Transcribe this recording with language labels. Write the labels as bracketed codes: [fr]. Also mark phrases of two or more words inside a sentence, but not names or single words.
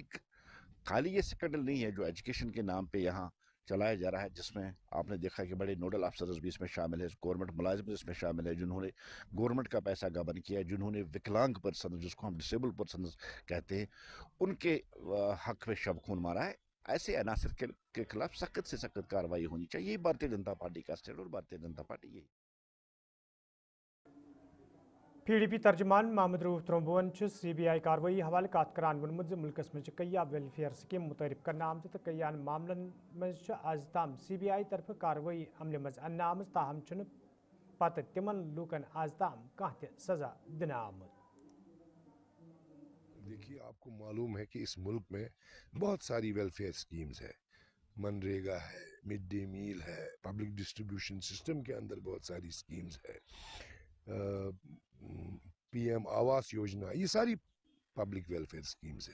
[hi] एक खाली ये स्कैंडल नहीं है जो एजुकेशन के नाम पे यहाँ चलाया जा रहा है, जिसमें आपने देखा कि बड़े [en] nodal officers [hi] भी इसमें शामिल है, गवर्नमेंट मुलाजिम इसमें शामिल है, जिन्होंने गवर्नमेंट का पैसा गबन किया, जिन्होंने विकलांग पर्सन, जिसको हम [en] disable person [hi] कहते हैं, उनके हक में शब खून मारा है। ऐसे अनासर के खिलाफ सख्त से सख्त कार्रवाई होनी चाहिए। भारतीय जनता पार्टी का स्टैंड और भारतीय जनता पार्टी यही। [ks] PDP तर्जमान मोहम्मद रूफ त्रोम्बोन CBI कार्रवाई हवाले कातकरान वोनमुत मुल्कस में कई [en] welfare scheme [ks] मुतरफ करना आमत तो कई मामलन में आज ताम CBI तरफ कार्रवाई अमल मज अन्न आम ताहम पत तिमन लूकन आज ताम कह सजा दिन आमद। [hi] देखिए, आपको मालूम है कि इस मुल्क में बहुत सारी [en] welfare schemes [hi] है, मनरेगा है, [en] mid day meal [hi] है, [en] public distribution system [hi] के अंदर बहुत सारी स्कीम्स है, PM आवास योजना, ये सारी [en] public welfare schemes [hi] है।